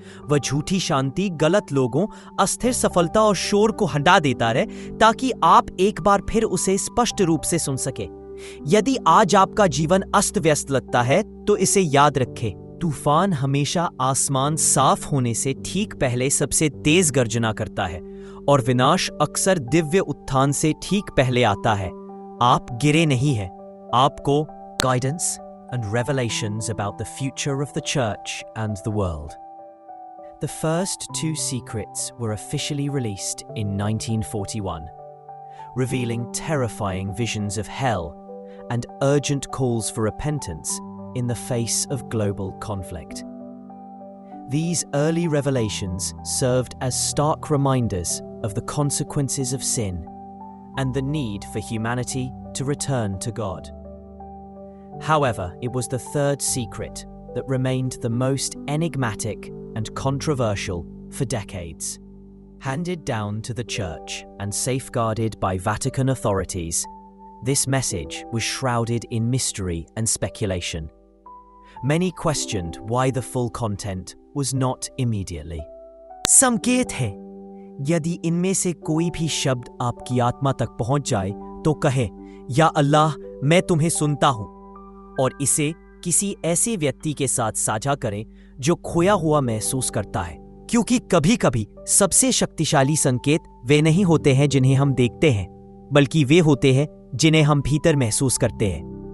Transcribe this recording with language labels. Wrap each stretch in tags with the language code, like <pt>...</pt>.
<hi>वह झूठी शांति, गलत लोगों, अस्थिर सफलता और शोर को हटा देता है ताकि आप एक बार फिर उसे स्पष्ट रूप से सुन सके। यदि आज आपका जीवन अस्त व्यस्त लगता है तो इसे याद रखें, तूफान हमेशा आसमान साफ होने से ठीक पहले सबसे तेज गर्जना करता है और विनाश अक्सर दिव्य उत्थान से ठीक पहले आता है। आप गिरे नहीं हैं, आपको</hi> <en>guidance and revelations about the future of the church and the world. The first two secrets were officially released in 1941, revealing terrifying visions of hell and urgent calls for repentance in the face of global conflict. These early revelations served as stark reminders of the consequences of sin and the need for humanity to return to God. However, it was the third secret that remained the most enigmatic and controversial for decades. Handed down to the Church and safeguarded by Vatican authorities, this message was shrouded in mystery and speculation. Many questioned why the full content was not immediately.</en> <hi>संकेत है, यदि इनमें से कोई भी शब्द आपकी आत्मा तक पहुंच जाए तो कहे, या अल्लाह, मैं तुम्हें सुनता हूं, और इसे किसी ऐसे व्यक्ति के साथ साझा करें जो खोया हुआ महसूस करता है, क्योंकि कभी-कभी सबसे शक्तिशाली संकेत वे नहीं होते हैं जिन्हें हम देखते हैं, बल्कि वे होते हैं जिन्हें हम भीतर महसूस करते हैं।</hi>